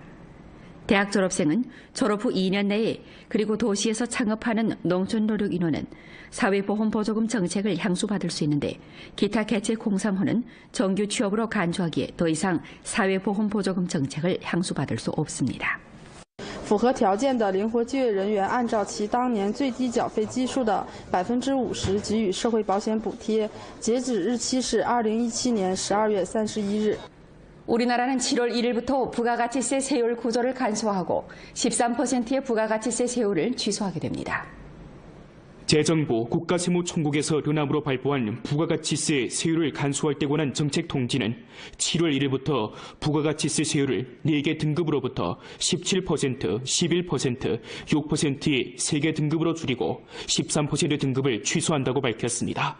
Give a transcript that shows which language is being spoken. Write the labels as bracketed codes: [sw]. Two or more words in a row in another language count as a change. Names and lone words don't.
[ko] 대학 졸업생은 졸업 후 2년 내에 그리고 도시에서 창업하는 농촌 노력 인원은 사회보험 보조금 정책을 향수받을 수 있는데 기타 개체 공상호는 정규 취업으로 간주하기에 더 이상 사회보험 보조금 정책을 향수받을 수 없습니다. [zh] 符合条件的灵活就业人员按照其当年最低缴费基数的50%给予社会保险补贴，截止日期是2017年12月31日。 [ko] 우리나라는 7월 1일부터 부가가치세 세율 구조를 간소화하고 13%의 부가가치세 세율을 취소하게 됩니다. 재정부 국가세무총국에서 르남으로 발표한 부가가치세 세율을 간소화할 때 관한 정책 통지는 7월 1일부터 부가가치세 세율을 4개 등급으로부터 17%, 11%, 6%의 3개 등급으로 줄이고 13% 등급을 취소한다고 밝혔습니다.